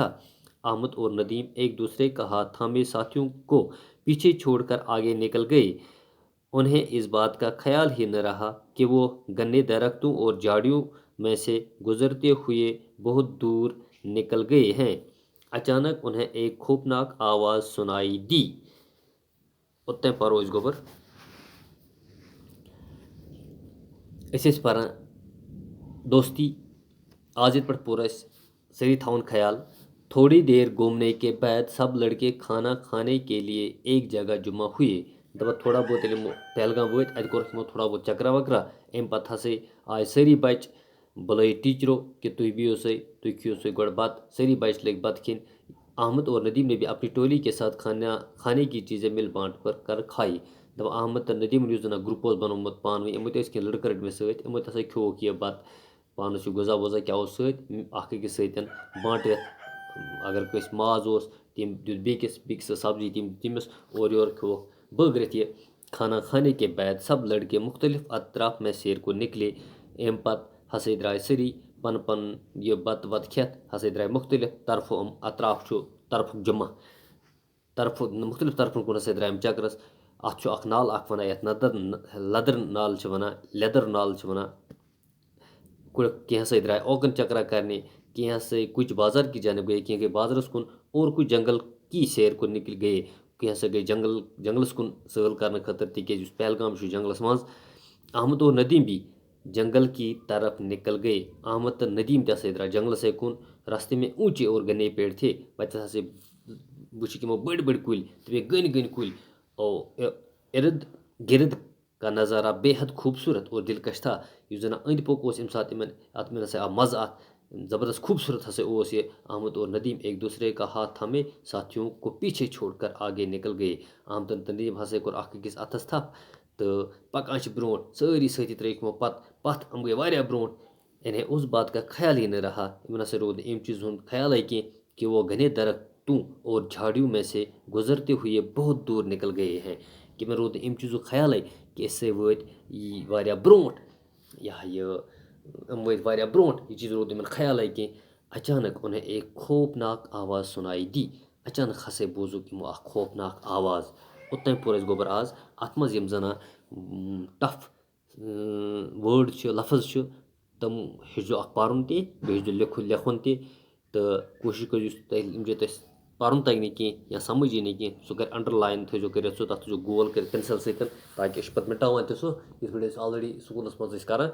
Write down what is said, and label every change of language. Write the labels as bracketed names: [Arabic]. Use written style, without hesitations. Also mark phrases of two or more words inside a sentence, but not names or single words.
[Urdu] احمد اور ندیم ایک دوسرے کا ہاتھ تھامے ساتھیوں کو پیچھے چھوڑ کر آگے نکل گئے. انہیں اس بات کا خیال ہی نہ رہا کہ وہ گھنے درختوں اور جھاڑیوں میں سے گزرتے ہوئے بہت دور نکل گئے ہیں. اچانک انہیں ایک خوفناک آواز سنائی دی. [Kashmiri] اوٚتام پرو أسۍ گوٚبُر. أسۍ ٲسۍ پران دوستی. آز ییٚتہِ پٮ۪ٹھ پوٚر اَسہِ سٲری تھاوُن خیال. [Urdu] تھوڑی دیر گھومنے کے بعد سب لڑکے کھانا کھانے کے لیے ایک جگہ جمع ہوئے. [Kashmiri] دپان تھوڑا بہت ییٚلہِ یِمو پہلگام وٲتۍ اَتہِ کوٚرُکھ یِمو تھوڑا بہت چکرا وکرا. اَمہِ پتہٕ ہسا آے سٲری بچہِ بُلٲیِکھ ٹیٖچرو کہ تُہۍ بِہِو سا، تُہۍ کھیٚیِو سا گۄڈٕ بتہٕ. سٲری بچہِ لٔگۍ بتہٕ کھیٚنۍ. [Urdu] احمد اور ندیم نے بھی اپنی ٹولی کے ساتھ کھانے کی چیزیں مل بانٹ کر کھائی. [Kashmiri] دپان احمد تہٕ ندیٖمن یُس زَن گرُپ اوس بنومُت پانہٕ ؤنۍ، یِمو تہِ ٲسۍ کینٛہہ لڑکہٕ رٔٹمٕتۍ سۭتۍ. یِمو تہِ ہسا کھیوٚوُکھ یہِ بتہٕ، پانس یہِ غذا وزا کیٛاہ اوس سۭتۍ اکھ أکِس سۭتۍ بانٹِتھ. اگر کٲنٛسہِ ماز اوس تٔمۍ دیُت بیٚکِس، بیٚکِس ٲس سبزی تٔمۍ دیُت تٔمِس اورٕ یورٕ کھیوٚوُکھ بٲگرِتھ یہِ. [Urdu] کھانا کھانے کے بعد سب لڑکے مختلف اطراف میں سیر کو نکلے. [Kashmiri] اَمہِ پتہٕ ہسا درٛاے سٲری پنُن پنُن یہِ بتہٕ وتہٕ کھٮ۪تھ ہسا درٛاے مختلف طرفو. یِم اطراف چھُ طرفُک جمع مختلف طرفن کُن ہسا درٛاے یِم چکرس. اَتھ چھُ اکھ نالہٕ اکھ وَنان یَتھ لدر نالہٕ چھِ وَنان، لیدر نالہٕ چھِ وَنان. کینٛہہ ہسا درٛاے اوکُن چکرا کرنے، کینٛہہ ہسا [Urdu] کچھ بازار کی جانب گئے، [Kashmiri] کینٛہہ گٔے بازرس کُن [Urdu] اور کچھ جنگل کی سیر کو نکل گئے. [Kashmiri] کینٛہہ ہسا گٔے جنگلس کُن سٲل کرنہٕ خٲطرٕ تِکیٛازِ یُس پہلگام چھُ جنگلس منٛز. [Urdu] احمد اور ندیم بھی جنگل کی طرف نکل گئے. [Kashmiri] احمد تہٕ ندیم تہِ ہسا درٛاے جنگلسے کُن. [Urdu] راستے میں اونچے اور گھنے پیڑ تھے. [Kashmiri] پتہٕ ہسا وٕچھِکھ یِمو بٔڑۍ بٔڑۍ کُلۍ تہٕ بیٚیہِ گٔنۍ گٔنۍ کُلۍ. [Urdu] ارد گرد کا نظارہ بے حد خوبصورت اور دلکش تھا. [Kashmiri] یُس زن أنٛدۍ پوٚک اوس ییٚمہِ ساتہٕ یِمن اَتھ منٛز ہسا آو مزٕ اَتھ زبردست خوبصورت ہسا اوس یہِ. [Urdu] احمد اور ندیم ایک دوسرے کا ہاتھ تھامے ساتھیوں کو پیچھے چھوڑ کر آگے نکل گئے. [Kashmiri] احمد تہٕ ندیم ہسا کوٚر اکھ أکِس اَتھس تھپھ تہٕ پکان چھِ برونٛٹھ. سٲری سٲتھی ترٲیِکھ یِمو پتھ یِم گٔے واریاہ برونٛٹھ. [Urdu] انہیں اس بات کا خیال ہی نہ رہا، [Kashmiri] یِمن ہسا روٗد نہٕ اَمہِ چیٖزٕ ہُنٛد خیالٕے کینٛہہ [Urdu] کہ وہ گھنے درختوں اور جھاڑیوں میں سے گزرتے ہوئے بہت دور نکل گئے ہیں. [Kashmiri] کہ مےٚ روٗد نہٕ اَمہِ چیٖزُک خیالٕے کہِ أسۍ ہسا وٲتۍ واریاہ برونٛٹھ. یِم وٲتۍ واریاہ برونٛٹھ. یہِ چیٖز روٗد نہٕ یِمن خیالٕے کینٛہہ. [Urdu] اچانک انہیں ایک خوفناک آواز سنائی دی. [Kashmiri] اچانک ہسا بوٗزُکھ یِمو اکھ خوفناک آواز. اوٚتام پوٚر اَسہِ گوٚبُر آز. اَتھ منٛز یِم زَن [English] tough words [Kashmiri] چھِ، لفظ چھِ، تِم ہیٚچھزیو اکھ پرُن تہِ بیٚیہِ ہیٚچھزیو لیکھُن تہِ. تہٕ کوٗشِش کٔرِو یُس تۄہہِ ییٚمہِ جایہِ تۄہہِ پرُن تگہِ نہٕ کینٛہہ یا سمجھ یی نہٕ کینٛہہ سُہ کَرِ انڈرلاین تھٲیزیو کٔرِتھ سُہ، تَتھ تھٲیزیو گول کٔرِتھ پٮ۪نسل سۭتۍ تاکہِ أسۍ چھِ پَتہٕ مِٹاوان تہِ سُہ یِتھ پٲٹھۍ أسۍ آلریڈی سکوٗلَس منٛز ٲسۍ کران.